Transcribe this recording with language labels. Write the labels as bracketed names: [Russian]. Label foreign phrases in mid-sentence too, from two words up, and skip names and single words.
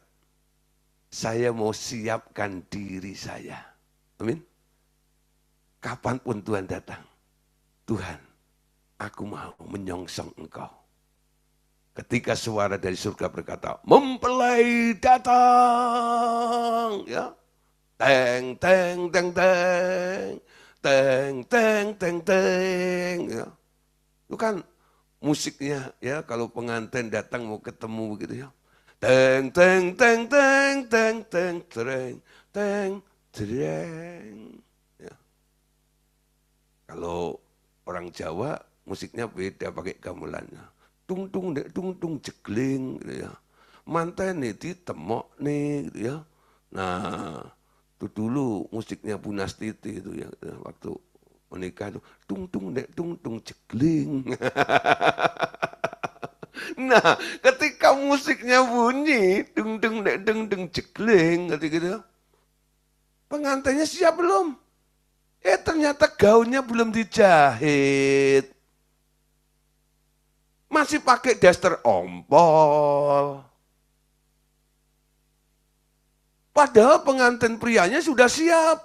[Indonesian] Saya mau siapkan diri saya. Amin. Kapanpun Tuhan datang, Tuhan, aku mau menyongsong Engkau. Ketika suara dari surga berkata, mempelai datang, ya, teng teng teng teng, teng teng teng teng, ya. Itu kan musiknya ya kalau pengantin datang mau ketemu begitu ya. Teng teng teng teng teng teng teng teng teng. Ya. Kalau orang Jawa musiknya beda pakai gamelannya. Tung tung dek tung tung jegling gitu ya. Manten nih ditemok nih gitu ya. Nah, itu dulu musiknya Bu Nastiti itu ya waktu menikah itu tung tung dek tung tung jegling. Nah, ketika musiknya bunyi dung dung dek dung dung jegling gitu. Pengantinnya siap belum? Ternyata gaunnya belum dijahit. Masih pakai daster ompol. Padahal pengantin prianya sudah siap.